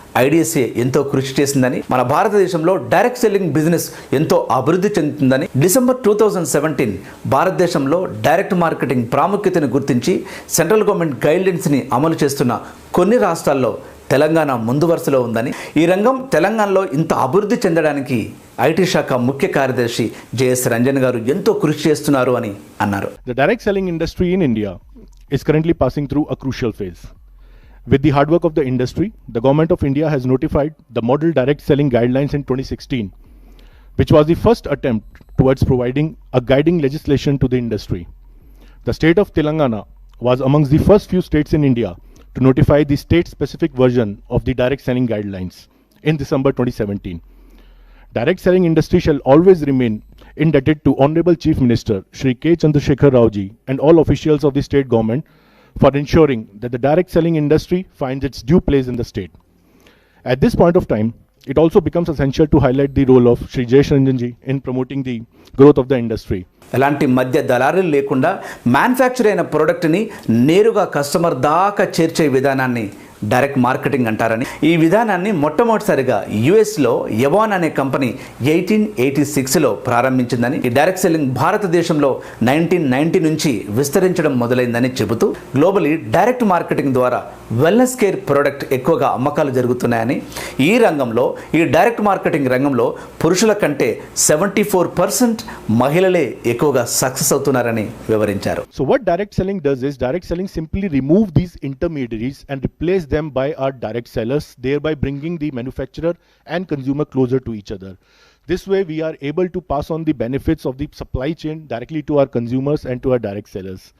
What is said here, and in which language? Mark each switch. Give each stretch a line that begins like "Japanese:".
Telugu: IDSA ఎంతో కృషి చేసిందని, మన భారతదేశంలో డైరెక్ట్ సెల్లింగ్ బిజినెస్ ఎంతో అభివృద్ధి చెందుతుందని, డిసెంబర్ 2017 భారతదేశంలో డైరెక్ట్ మార్కెటింగ్ ప్రాముఖ్యతను గుర్తించి సెంట్రల్ గవర్నమెంట్ గైడ్లైన్స్ని అమలు చేస్తున్న కొన్ని రాష్ట్రాల్లో తెలంగాణ ముందు వరుసలో ఉందని, ఈ రంగం తెలంగాణలో ఇంత అభివృద్ధి చెందడానికి ఐటీ శాఖ ముఖ్య కార్యదర్శి JS రంజన్ గారు ఎంతో కృషి చేస్తున్నారు అని అన్నారు.
English: The direct selling industry in India is currently passing through a crucial phase. With the hard work of the industry, the government of India has notified the model direct selling guidelines in 2016, which was the first attempt towards providing a guiding legislation to the industry. The state of Telangana was amongst the first few states in India to notify the state-specific version of the direct selling guidelines in December 2017. Direct selling industry shall always remain indebted to Honorable Chief Minister Shri K. Chandrasekhar Rao ji and all officials of the state government for ensuring that the direct selling industry finds its due place in the state. At this point of time, it also becomes essential to highlight the role of Shri JS Ranjan ji in promoting the growth of the industry.
Telugu: ఎలాంటి మధ్య దళారులు లేకుండా manufacture అయిన ప్రోడక్ట్ని నేరుగా customer దాకా చేర్చే విధానాన్ని డైరెక్ట్ మార్కెటింగ్ అంటారని, ఈ విధానాన్ని మొట్టమొదటిసారిగా యుఎస్లో ఎవోన్ అనే కంపెనీ 1886లో ప్రారంభించిందని, ఈ డైరెక్ట్ సెల్లింగ్ భారతదేశంలో 1990 నుంచి విస్తరించడం మొదలైందని చెబుతూ గ్లోబలీ డైరెక్ట్ మార్కెటింగ్ ద్వారా వెల్నెస్ కేర్ ప్రోడక్ట్ ఎక్కువగా అమ్మకాలు జరుగుతున్నాయని, ఈ రంగంలో ఈ డైరెక్ట్ మార్కెటింగ్ రంగంలో పురుషుల కంటే 74% మహిళలే ఎక్కువగా సక్సెస్ అవుతున్నారని వివరించారు.
English: So what direct selling does is direct selling simply remove these intermediaries and replace them by our direct sellers, thereby bringing the manufacturer and consumer closer to each other. This way we are able to pass on the benefits of the supply chain directly to our consumers and to our direct sellers.